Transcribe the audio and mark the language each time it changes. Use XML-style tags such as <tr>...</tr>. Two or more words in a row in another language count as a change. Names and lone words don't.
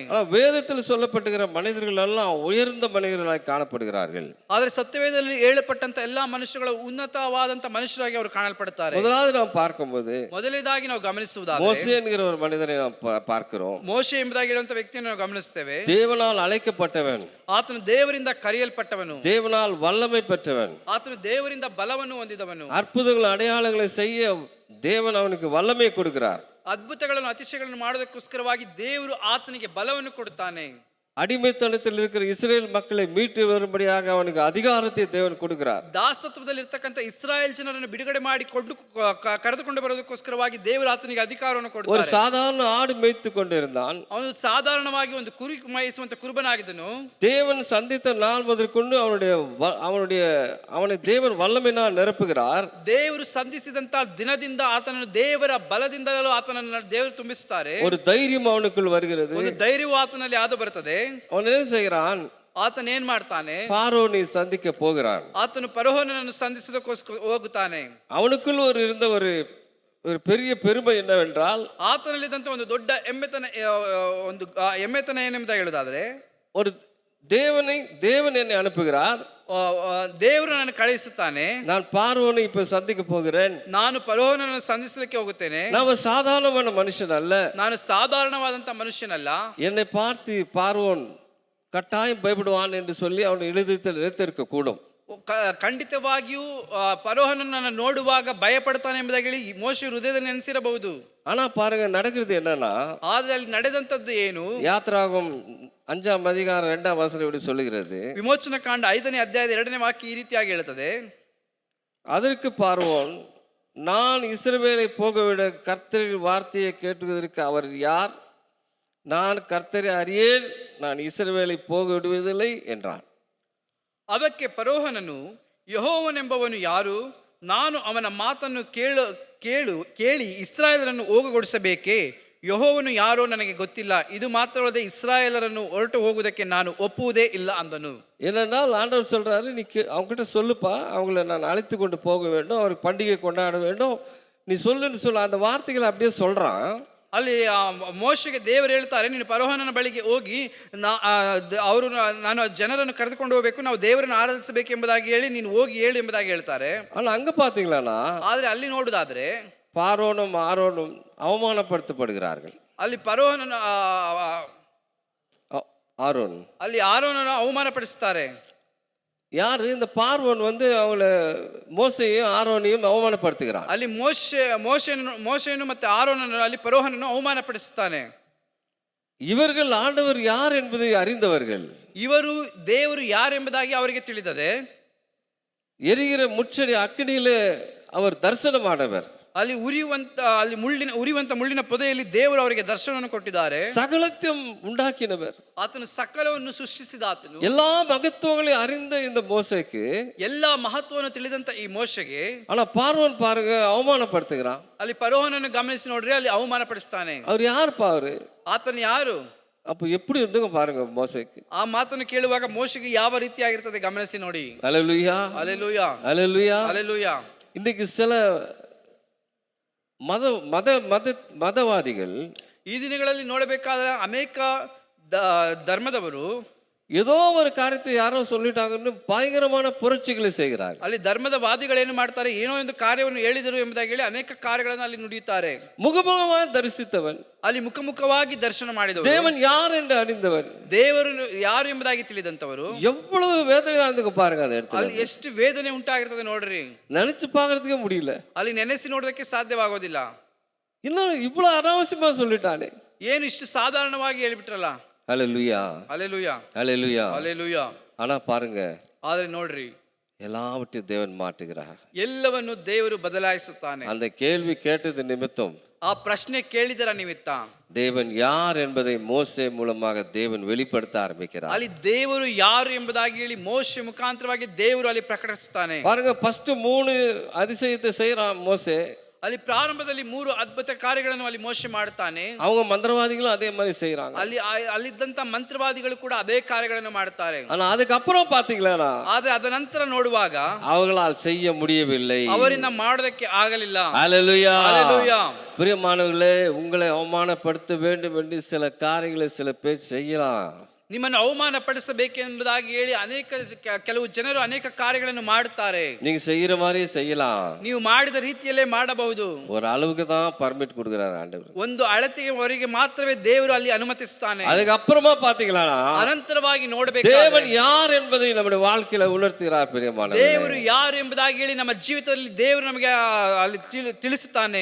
<ta>ஆனா வேதத்தில் சொல்லப்பட்டிருக்கிற மனிதர்கள் எல்லாம் உயர்ந்த மனிதர்களாய் காணப்படுகிறார்கள்.</ta> <kn>ಆದರೆ ಸತ್ಯವೇದದಲ್ಲಿ ಹೇಳப்பಟ್ಟಂತ ಎಲ್ಲಾ ಮನುಷ್ಯಗಳು ಉನ್ನತವಾದಂತ ಮನುಷ್ಯರಾಗಿ ಅವರು ಕಾಣಲ್ಪಡುತ್ತಾರೆ.</kn> <ta>முதலாவது நாம் பார்க்கும்போது</ta> <kn>ಮೊದಲನೇದಾಗಿ ನಾವು ಗಮನಿಸುವುದಾದರೆ</kn> <ta>மோசே என்கிற ஒரு மனிதனை நாம் பார்க்கிறோம்.</ta> <kn>ಮೋಶೆ ಎಂಬುದಾಗಿ ಹೇಳುವಂತ ವ್ಯಕ್ತಿಯನ್ನು ನಾವು ಗಮನಿಸ್ತೇವೆ.</kn> <ta>தேவனால் அழைக்கப்பட்டவன்,</ta> <kn>ಆತನು ದೇವರಿಂದ ಕರೆಯಲ್ಪಟ್ಟವನು,</kn> <ta>தேவனால் வல்லமை பெற்றவன்,</ta> <kn>ಆತನು ದೇವರಿಂದ ಬಲವನ್ನು ಹೊಂದಿದವನು,</kn> <ta>அற்புதங்கள் அடையாளங்களை செய்ய தேவன் அவனுக்கு வல்லமை கொடுக்கிறார்.</ta> <kn>ಅದ್ಭುತಗಳನ್ನು ಅತಿಶಯಗಳನ್ನು ಮಾಡೋದಕ್ಕೋಸ್ಕರವಾಗಿ ದೇವರು ಆತನಿಗೆ ಬಲವನ್ನು ಕೊಡುತ್ತಾನೆ.</kn> <ta>அடிமைத்தனத்தில் இருக்கிற இஸ்ரேல் மக்களை மீட்டு வரும்படியாக அவனுக்கு அதிகாரத்தை தேவன் கொடுக்கிறார்.</ta> <kn>ದಾಸತ್ವದಲ್ಲಿ ಇರ್ತಕ್ಕಂಥ ಇಸ್ರಾಯೇಲ್ ಜನರನ್ನು ಬಿಡುಗಡೆ ಮಾಡಿ ಕರೆದುಕೊಂಡು ಬರೋದಕ್ಕೋಸ್ಕರವಾಗಿ ದೇವರು ಆತನಿಗೆ ಅಧಿಕಾರವನ್ನು</kn> <ta>ஒரு</ta> <kn>ಕೊಡುತ್ತಾರೆ.</kn> <ta>சாதாரண ஆடு மேய்த்து கொண்டிருந்தான்.</ta> <kn>ಅವನು ಸಾಧಾರಣವಾಗಿ ಒಂದು ಕುರಿ ಮೇಯಿಸುವಂತ ಕುರುಬನಾಗಿದ್ದನು.</kn> <ta>தேவன் சந்தித்த நாள் முதற்கொண்டு அவனை தேவன் வல்லமையினால் நிரப்புகிறார்.</ta> <kn>ದೇವರು ಸಂಧಿಸಿದಂತ ದಿನದಿಂದ ಆತನನ್ನು ದೇವರ ಬಲದಿಂದಲೂ ಆತನನ್ನು ದೇವರು ತುಂಬಿಸುತ್ತಾರೆ.</kn> <ta>ஒரு தைரியம் அவனுக்குள் வருகிறது.</ta> <kn>ಒಂದು ಧೈರ್ಯವು ಆತನಲ್ಲಿ ಆದ ಬರುತ್ತದೆ.</kn> <ta>அவன் என்ன செய்கிறான்,</ta> <kn>ಆತನ ಏನ್ ಮಾಡ್ತಾನೆ,</kn> <ta>பார்வோனை சந்திக்க போகிறான்.</ta> <kn>ಆತನು ಫರೋಹನನ್ನು ಸಂಧಿಸೋದಕ್ಕೋಸ್ಕರ ಹೋಗುತ್ತಾನೆ.</kn> <ta>அவனுக்குள் இருந்த ஒரு பெரிய பெருமை என்னவென்றால்,</ta> <kn>ಆತನಲ್ಲಿದ್ದಂತ ಒಂದು ದೊಡ್ಡ ಎಮ್ಮೆತನ ಏನೆಂಬುದ ಹೇಳುವುದಾದ್ರೆ,</kn> <ta>ஒரு தேவன் என்னை அனுப்புகிறார்,</ta> <kn>ದೇವರು ನನ್ನ ಕಳುಹಿಸುತ್ತಾನೆ,</kn> <ta>நான் பார்வோனை இப்ப சந்திக்க போகிறேன்,</ta> <kn>ನಾನು ಫರೋಹನನ್ನು ಸಂಧಿಸಲಿಕ್ಕೆ ಹೋಗುತ್ತೇನೆ,</kn> <ta>நான் ஒரு சாதாரணமான மனுஷன் அல்ல,</ta> <kn>ನಾನು ಸಾಧಾರಣವಾದಂತ ಮನುಷ್ಯನಲ್ಲ,</kn> <ta>என்னை பார்த்து பார்வோன் கட்டாயம் பயப்படுவான் என்று சொல்லி அவன் நினைத்திருக்க கூடும்.</ta> <kn>ಖಂಡಿತವಾಗಿಯೂ ಫರೋಹನನ್ನು ನೋಡುವಾಗ ಭಯಪಡ್ತಾನೆ ಎಂಬುದಾಗಿ ಹೇಳಿ ಮೋಶೆ ಹೃದಯದಲ್ಲಿ ನೆನೆಸಿರಬಹುದು.</kn> <ta>ஆனா பாருங்க, நடக்கிறது என்னன்னா,</ta> <kn>ಆದ್ರೆ ಅಲ್ಲಿ ನಡೆದಂತದ್ದು ಏನು,</kn> <ta>யாத்ராகமம் 5ஆம் அதிகாரம் 2ஆம் வசனம் இப்படி சொல்லுகிறது.</ta> <kn>ವಿಮೋಚನ ಕಾಂಡ 5ನೇ ಅಧ್ಯಾಯದ 2ನೇ ವಾಕ್ಯ ಈ ರೀತಿಯಾಗಿ ಹೇಳುತ್ತದೆ.</kn> <ta>அதற்கு பார்வோன், நான் இஸ்ரவேலை போகவிட கர்த்தரின் வார்த்தையை கேட்டுவதற்கு அவர் யார்? நான் கர்த்தரை அறியேன், நான் இஸ்ரவேலை போக விடுவதில்லை என்றான்.</ta> <kn>ಅದಕ್ಕೆ ಫರೋಹನನು, ಯೆಹೋವನೆಂಬವನು ಯಾರು? ನಾನು ಅವನ ಮಾತನ್ನು ಕೇಳಿ ಇಸ್ರಾಯೇಲರನ್ನು ಹೋಗಗೊಡಿಸಬೇಕೇ? ಯೆಹೋವನು ಯಾರೋ ನನಗೆ ಗೊತ್ತಿಲ್ಲ. ಇದು ಮಾತ್ರವಲ್ಲದೆ ಇಸ್ರಾಯೇಲರನ್ನು ಹೊರಟು ಹೋಗುವುದಕ್ಕೆ ನಾನು ಒಪ್ಪುವುದೇ ಇಲ್ಲ ಅಂದನು.</kn> <ta>ஏனென்றால் ஆண்டவர் சொல்றாரு, நீ அவங்ககிட்ட சொல்லுப்பா, அவங்கள நான் அழைத்து கொண்டு போக வேண்டும், அவருக்கு பண்டிகை கொண்டாட வேண்டும், நீ சொல்லுன்னு சொல்ல. அந்த வார்த்தைகளை அப்படியே சொல்றான்.</ta> <kn>ಅಲ್ಲಿ ಮೋಶೆಗೆ ದೇವರು ಹೇಳ್ತಾರೆ, ನೀನು ಫರೋಹನನ ಬಳಿಗೆ ಹೋಗಿ ನಾನು ಜನರನ್ನು ಕರೆದುಕೊಂಡು ಹೋಗಬೇಕು, ನಾವು ದೇವರನ್ನು ಆರಾಧಿಸಬೇಕು ಎಂಬುದಾಗಿ ಹೇಳಿ ನೀನು ಹೋಗಿ ಹೇಳು ಎಂಬುದಾಗಿ ಹೇಳ್ತಾರೆ.</kn> <ta>ஆனா அங்க பாத்தீங்களா,</ta> <kn>ಆದ್ರೆ ಅಲ್ಲಿ ನೋಡುದಾದ್ರೆ</kn> <ta>பார்வோனும் ஆரோனும் அவமானப்படுத்தப்படுகிறார்கள்.</ta> <kn>ಅಲ್ಲಿ ಫರೋಹನನ</kn> <ta>ஆரோன்,</ta> <kn>ಅಲ್ಲಿ ಆರೋನನ್ನು ಅವಮಾನಪಡಿಸುತ್ತಾರೆ.</kn> <ta>யாரு? இந்த பார்வோன் அவங்கள மோசையும் ஆரோனையும் அவமானப்படுத்துகிறான்.</ta> <kn>ಅಲ್ಲಿ ಮೋಶೆಯನ್ನು ಮತ್ತೆ ಆರೋನನ್ನು ಅಲ್ಲಿ ಫರೋಹನನ್ನು ಅವಮಾನಪಡಿಸುತ್ತಾನೆ.</kn> <ta>இவர்கள் ஆண்டவர் யார் என்பதை அறிந்தவர்கள்.</ta> <kn>ಇವರು ದೇವರು ಯಾರೆಂಬುದಾಗಿ ಅವರಿಗೆ ತಿಳಿದದೆ.</kn> <ta>எரிகிற முச்சடி அக்கினியில அவர் தரிசனமானவர்.</ta> <kn>ಅಲ್ಲಿ ಉರಿಯುವಂತ ಮುಳ್ಳಿನ ಪೊದೆಯಲ್ಲಿ ದೇವರು ಅವರಿಗೆ ದರ್ಶನವನ್ನು ಕೊಟ್ಟಿದ್ದಾರೆ.</kn> <ta>சகலத்தையும் உண்டாக்கினவர்,</ta> <kn>ಆತನು ಸಕಲವನ್ನು ಸೃಷ್ಟಿಸಿದ ಆತನು.</kn> <ta>எல்லா மகத்துவங்களையும் அறிந்த இந்த மோசேக்கு,</ta> <kn>ಎಲ್ಲಾ ಮಹತ್ವವನ್ನು ತಿಳಿದಂತ ಈ ಮೋಶೆಗೆ,</kn> <ta>ஆனா பார்வோன் பாருங்க அவமானப்படுத்துகிறான்.</ta> <kn>ಅಲ್ಲಿ ಫರೋಹನನ್ನು ಗಮನಿಸಿ ನೋಡ್ರಿ, ಅಲ್ಲಿ ಅವಮಾನಪಡಿಸ್ತಾನೆ.</kn> <ta>அவர் யார் பாரு?</ta> <kn>ಆತನು ಯಾರು?</kn> <ta>அப்ப எப்படி இருந்துங்க பாருங்க மோசேக்கு.</ta> <kn>ಆ ಮಾತನ್ನು ಕೇಳುವಾಗ ಮೋಶೆಗೆ ಯಾವ ರೀತಿಯಾಗಿರ್ತದೆ ಗಮನಿಸಿ ನೋಡಿ.</kn> <ta>அல்லேலூயா, அல்லேலೂಯಾ, அல்லேலூயா. அல்லேலூಯಾ. இன்னைக்கு சில மதவாதிகள்</ta> <kn>ಈ ದಿನಗಳಲ್ಲಿ ನೋಡಬೇಕಾದ್ರೆ ಅನೇಕ ಧರ್ಮದವರು</kn> <ta>ஏதோ ஒரு காரியத்தை யாரோ சொல்லிட்டாங்கன்னு பயங்கரமான புரட்சிகளை செய்கிறார்கள்.</ta> <kn>ಅಲ್ಲಿ ಧರ್ಮದ ವಾದಿಗಳೇನು ಮಾಡ್ತಾರೆ, ಏನೋ ಒಂದು ಕಾರ್ಯವನ್ನು ಹೇಳಿದರು ಎಂಬುದಾಗಿ ಹೇಳಿ ಅನೇಕ ಕಾರ್ಯಗಳನ್ನು ಅಲ್ಲಿ ನುಡಿಯುತ್ತಾರೆ.</kn> <ta>முகமுகமாக தரிசித்தவன்,</ta> <kn>ಅಲ್ಲಿ ಮುಖಮುಖವಾಗಿ ದರ್ಶನ ಮಾಡಿದವರು,</kn> <ta>தேவன் யார் என்று அறிந்தவன்,</ta> <kn>ದೇವರು ಯಾರು ಎಂಬುದಾಗಿ ತಿಳಿದಂತವರು,</kn> <ta>எவ்வளவு வேதனை ஆனதுக்கு பாருங்க. அந்த இடத்துல</ta> <kn>ಅಲ್ಲಿ ಎಷ್ಟು ವೇದನೆ ಉಂಟಾಗಿರ್ತದೆ ನೋಡ್ರಿ,</kn> <ta>நினைச்சு பார்க்கறதுக்கே முடியல.</ta> <kn>ಅಲ್ಲಿ ನೆನೆಸಿ ನೋಡೋದಕ್ಕೆ ಸಾಧ್ಯವಾಗೋದಿಲ್ಲ.</kn> <ta>இன்னும் இவ்வளவு அனாவசியமா சொல்லிட்டானே,</ta> <kn>ಏನು ಇಷ್ಟು ಸಾಧಾರಣವಾಗಿ ಹೇಳಿಬಿಟ್ರಲ್ಲ.</kn> <ta>அல்லேலூயா, அல்லேலூயா, அல்லேலூயா, அல்லேலூயா. ஆனா பாருங்க,</ta> <kn>ಆದ್ರೆ ನೋಡ್ರಿ,</kn> <ta>எல்லாவற்றையும் தேவன் மாற்றுகிறார்.</ta> <kn>ಎಲ್ಲವನ್ನು ದೇವರು ಬದಲಾಯಿಸುತ್ತಾನೆ.</kn> <ta>அந்த கேள்வி கேட்டது நிமித்தம்</ta> <kn>ಆ ಪ್ರಶ್ನೆ ಕೇಳಿದರ ನಿಮಿತ್ತ</kn> <ta>தேவன் யார் என்பதை மோசே மூலமாக தேவன் வெளிப்படுத்த ஆரம்பிக்கிறார்.</ta> <kn>ಅಲ್ಲಿ ದೇವರು ಯಾರು ಎಂಬುದಾಗಿ ಹೇಳಿ ಮೋಶೆ ಮುಖಾಂತರವಾಗಿ ದೇವರು ಅಲ್ಲಿ ಪ್ರಕಟಿಸುತ್ತಾನೆ.</kn> <ta>பாருங்க, ஃபர்ஸ்ட் 3 அதிசயத்தை செய்யறான் மோசே.</ta> <kn>ಅಲ್ಲಿ ಪ್ರಾರಂಭದಲ್ಲಿ 3 ಅದ್ಭುತ ಕಾರ್ಯಗಳನ್ನು ಅಲ್ಲಿ ಮೋಶೆ ಮಾಡುತ್ತಾನೆ.</kn> <ta>அவங்க மந்திரவாதிகளும் அதே மாதிரி செய்யறாங்க.</ta> <kn>ಅಲ್ಲಿದ್ದಂತ ಮಂತ್ರವಾದಿಗಳು ಕೂಡ ಅದೇ ಕಾರ್ಯಗಳನ್ನು ಮಾಡುತ್ತಾರೆ.</kn> <ta>ஆனா அதுக்கப்புறம் பாத்தீங்களா,</ta> <kn>ಆದ್ರೆ ಅದ ನಂತರ ನೋಡುವಾಗ</kn> <ta>அவர்களால் செய்ய முடியவில்லை.</ta> <kn>ಅವರಿಂದ ಮಾಡೋದಕ್ಕೆ ಆಗಲಿಲ್ಲ.</kn> <ta>ஹல்லேலூயா. ஹல்லேலூயா. பிரியமானவர்களே, உங்களை அவமானப்படுத்த வேண்டும் என்று சில காரியங்களை சில பேர் செய்யலாம்.</ta> <kn>ನಿಮ್ಮನ್ನು ಅವಮಾನ ಪಡಿಸಬೇಕೆಂಬುದಾಗಿ ಹೇಳಿ ಕೆಲವು ಜನರು ಅನೇಕ ಕಾರ್ಯಗಳನ್ನು ಮಾಡುತ್ತಾರೆ.</kn> <ta>நீங்க செய்யற மாதிரியே செய்யலாம்.</ta> <kn>ನೀವು ಮಾಡಿದ ರೀತಿಯಲ್ಲೇ ಮಾಡಬಹುದು.</kn> <ta>ஒரு அளவுக்கு தான் பர்மிட் கொடுக்கிறார் ஆண்டவர்.</ta> <kn>ಒಂದು ಅಳತೆಯವರೆಗೆ ಮಾತ್ರವೇ ದೇವರು ಅಲ್ಲಿ ಅನುಮತಿಸುತ್ತಾನೆ.</kn> <ta>அதுக்கு அப்புறமா பாத்தீங்களா,</ta> <kn>ಅನಂತರವಾಗಿ ನೋಡಬೇಕು</kn> <ta>தேவன் யார் என்பதை நம்முடைய வாழ்க்கையில உணர்த்துகிறார். பிரியமானவர்களே,</ta> <kn>ದೇವರು ಯಾರು ಎಂಬುದಾಗಿ ಹೇಳಿ ನಮ್ಮ ಜೀವಿತದಲ್ಲಿ ದೇವರು ನಮಗೆ ಅಲ್ಲಿ ತಿಳಿಸುತ್ತಾನೆ.</kn>